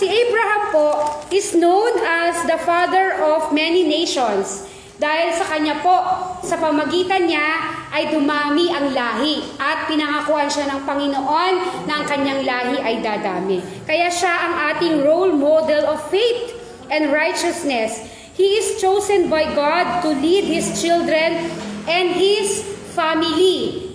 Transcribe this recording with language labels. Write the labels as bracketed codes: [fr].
[tl] Si Abraham po [en] is known as the father of many nations. [tl] Dahil sa kanya po, sa pamagitan niya ay dumami ang lahi at pinangakuan siya ng Panginoon na ang kanyang lahi ay dadami. Kaya siya ang ating [en] role model of faith and righteousness. He is chosen by God to lead His children and His family.